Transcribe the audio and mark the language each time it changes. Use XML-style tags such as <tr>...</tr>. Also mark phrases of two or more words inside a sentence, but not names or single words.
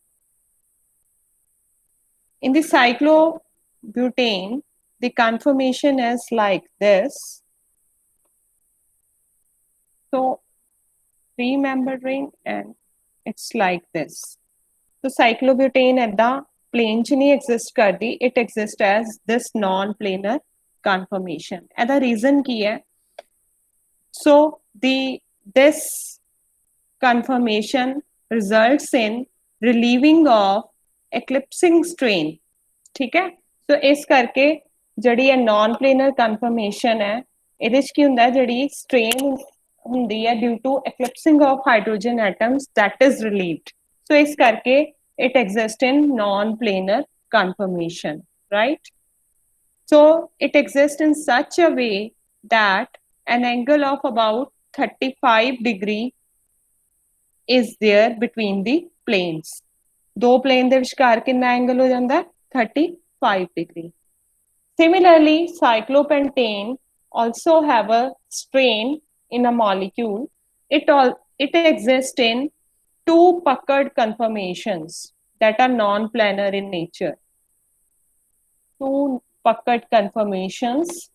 <en>In the cyclobutane, the conformation is like this. So three-membered ring, and it's like this.</en> <pa>So cyclobutane ਏਦਾਂ plane ਚ ਨਹੀਂ exist ਕਰਦੀ,</pa> <en>it exists as this non-planar conformation.</en> <pa>ਇਹਦਾ reason ਕੀ ਹੈ?</pa> <en>So this conformation results in relieving of eclipsing strain.</en> <hi>ठीक है?</hi> <pa>So ਇਸ ਕਰਕੇ ਜਿਹੜੀ ਇਹ</pa> <en>non-planar conformation</en> <pa>ਹੈ, ਇਹਦੇ ਚ ਕੀ ਹੁੰਦਾ ਹੈ, ਜਿਹੜੀ strain ਹੁੰਦੀ ਹੈ</pa> <en>due to eclipsing of hydrogen atoms, that is relieved. So</en> <pa>ਇਸ ਕਰਕੇ</pa> <en>it exists in non-planar conformation, right? So it exists in such a way that an angle of about 35 degree is there between the planes.</en> <pa>ਦੋ plane ਦੇ ਵਿਚਕਾਰ ਕਿੰਨਾ angle ਹੋ ਜਾਂਦਾ ਹੈ? 35 degree.</pa> <en>Similarly, cyclopentane also have a strain in a molecule. It exists in two puckered conformations that are non-planar in nature. Two puckered conformations.</en>